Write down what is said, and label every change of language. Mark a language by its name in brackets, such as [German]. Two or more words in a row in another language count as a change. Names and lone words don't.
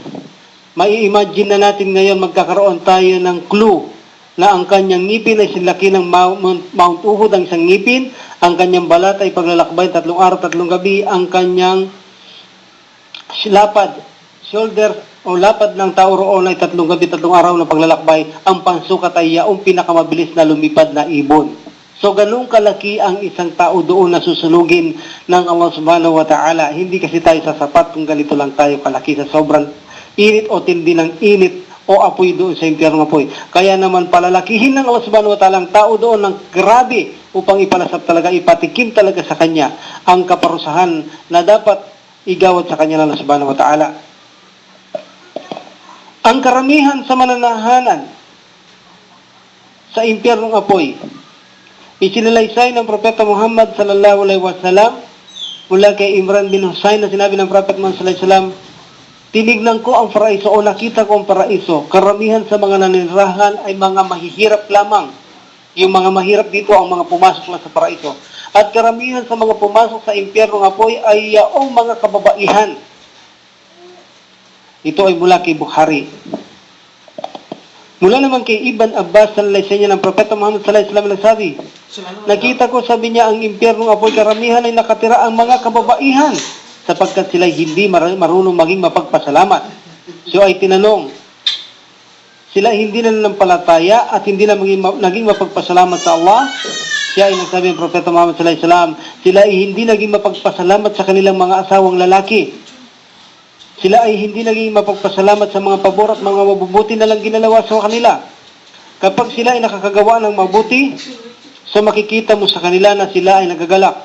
[Filipino] Mai-imagine na natin ngayon magkakaroon tayo ng clue na ang kanyang ngipin ay silaki ng Mount Uhud ang isang ngipin, ang kanyang balat ay paglalakbay 3 araw, 3 gabi, ang kanyang lapad, shoulder o lapad ng tao roon ay 3 gabi, 3 araw na paglalakbay, ang pansukat ay yaong pinakamabilis na lumipad na ibon. So, ganun kalaki ang isang tao doon na susunugin ng Allah [Arabic] سبحانه وتعالى. [Filipino] Hindi kasi tayo sasapat kung ganito lang tayo kalaki sa sobrang init o tindi ng init o apoy doon sa impyernong apoy. Kaya naman palalakihin ng Allah [Arabic] سبحانه وتعالى [Filipino] ang tao doon ng grabe upang ipalasap talaga, ipatikim talaga sa kanya ang kaparusahan na dapat igawad sa kanya ng Allah [Arabic] سبحانه وتعالى. [Filipino] Ang karamihan sa mananahanan sa impyernong apoy, isinalaysay ng Propeta Muhammad [Arabic] صلى الله عليه وسلم [Filipino] mula kay Imran bin Husayn na sinabi ng Propeta Muhammad [Arabic] صلى الله عليه وسلم, [Filipino] tinignan ko ang paraiso o nakita ko ang paraiso. Karamihan sa mga naninirahan ay mga mahihirap lamang. Yung mga mahirap dito ang mga pumasok na sa paraiso. At karamihan sa mga pumasok sa impyernong apoy ay yaong mga kababaihan. Ito ay mula kay Bukhari. Mula naman kay Ibn Abbas [Arabic] صلى الله عليه وسلم [Filipino] ng Propeta Muhammad [Arabic] صلى الله عليه وسلم [Filipino] nagsabi, nakita ko, sabi niya, ang impyernong apoy karamihan ay nakatira ang mga kababaihan sapagkat sila hindi marunong maging mapagpasalamat. So ay tinanong, sila hindi na nanampalataya at hindi na naging mapagpasalamat sa Allah? Siya ay nagsabi ng Propeta Muhammad [Arabic] صلى الله عليه وسلم, [Filipino] sila ay hindi naging mapagpasalamat sa kanilang mga asawang lalaki. Sila ay hindi naging mapagpasalamat sa mga pabor at mga mabubuti na lang ginalawa sa kanila. Kapag sila ay nakakagawa ng mabuti, so makikita mo sa kanila na sila ay nagagalak.